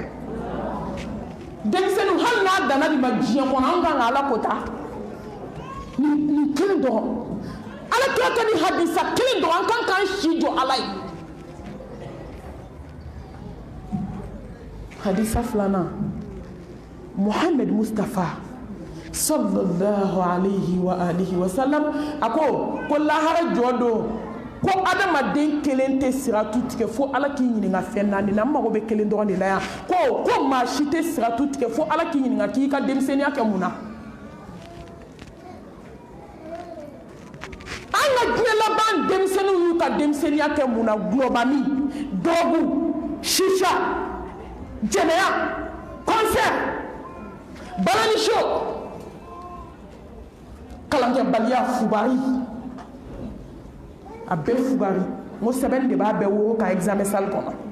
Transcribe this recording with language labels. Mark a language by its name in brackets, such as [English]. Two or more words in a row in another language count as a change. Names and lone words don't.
[Bambara] denmisɛnninw hali n'a danna de ma diɲɛ kɔnɔ an kan ka Ala kota nin kelen dɔrɔn Ala kira ka nin hadisa kelen dɔrɔn an kan k'an si jɔ Ala ye hadisa filanan Muhammad Mustafa [Arabic] صلى الله عليه وعلى آله وسلم [Bambara] ako ko lahara jɔ don ko adamaden kelen tɛ siratu tigɛ fo Ala k'i ɲininka fɛn naani na n mago bɛ kelen dɔrɔn de la yan ko maa si tɛ siratu tigɛ fo Ala k'i ɲininka k'i ka denmisɛnniya kɛ mun na an ka diɲɛ laban denmisɛnninw y'u ka denmisɛnniya kɛ mun na gulɔbani dɔrɔgu shisha jɛnɛya concert balani show kalankɛbaliya fugari a bɛɛ fugari n ko sɛbɛnni de b'a bɛɛ woro ka [French] examen salle [Bambara] kɔnɔ